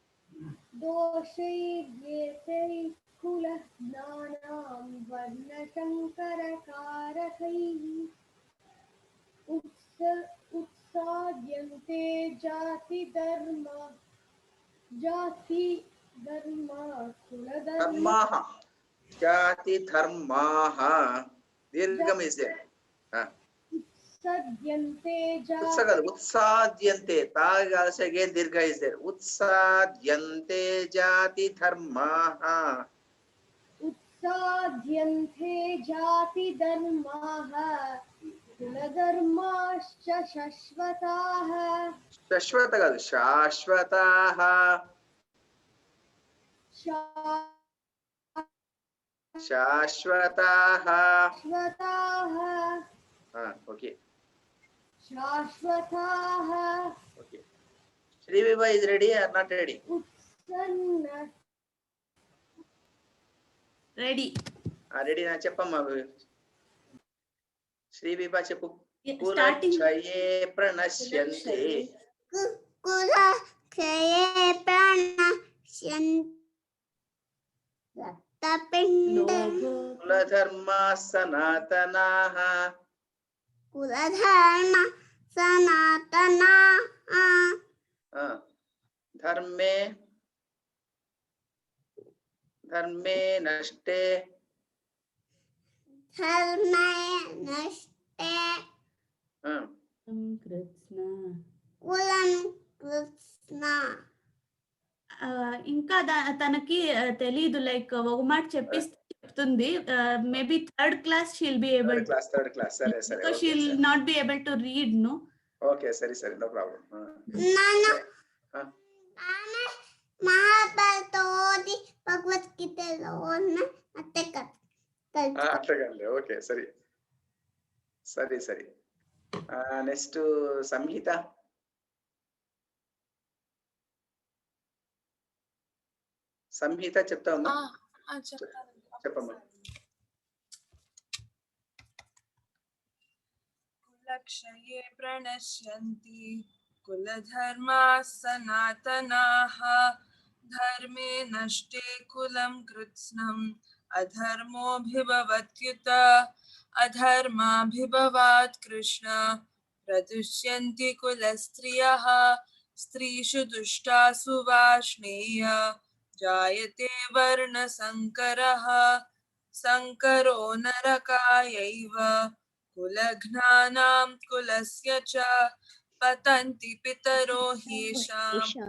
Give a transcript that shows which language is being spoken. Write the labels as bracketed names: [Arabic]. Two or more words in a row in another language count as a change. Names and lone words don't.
[Sanskrit] दोषैर्येतैः कुलज्ञानां वर्णशङ्करकारकैः उत्साद्यन्ते धर्माः जाति धर्माः दीर्घम [English] is there [Sanskrit] उत्साद्यन्ते तागासे again दीर्घ [English] is there [Sanskrit] उत्साद्यन्ते जाति धर्माः उत्साद्यन्ते जाति धर्माः कुलधर्माश्च शाश्वताः शाश्वत కాదు శాశ్వతాః శాశ్వతాః शाश्वताः [Telugu] ఓకే [Sanskrit] शाश्वताः [English] okay Sri Vibha is ready or not ready [Sanskrit] उत्सन्न [Telugu] రెడీ రెడీ నా చెప్పమ్మా శ్రీ విభా చెప్పు స్టార్టింగ్ [Sanskrit] కులక్షయే ప్రణశ్యంతే कुलक्षये प्रणश्यन्ति కులధర్మా సనాతనాః कुलधर्म सनातना ధర్మే ధర్మే నష్టే धर्मे नष्टे కృష్ణ कुलं कृष्ण [Telugu] ఇంకా తనకి తెలీదు లైక్ ఒక మాట చెప్పిస్తే చెప్తుంది [English] maybe third class she'll be able third class [Telugu] సరే సరే [English] so she'll not be able to read no [Telugu] ఓకే సరే సరే [English] no problem नाना आने महाभारत ओदी भगवत गीता लोने अते कर [Telugu] అట్లగానే ఓకే సరే సరే సరే నెక్స్ట్ సంగీత సంగీత చెప్తావమ్మా చెప్పమ్మా [Sanskrit] कुलक्षये प्रणश्यन्ति कुलधर्मा सनातनाः धर्मे नष्टे कुलं कृत्स्नम् अधर्मोऽभिभवत्युत अधर्माभिभवात् कृष्ण प्रदुष्यन्ति कुलस्त्रियः स्त्रीषु दुष्टासु वार्ष्णेय जायते वर्णसङ्करः संकरो नरकायैव कुलघ्नानां कुलस्य च पतन्ति पितरो ह्येषां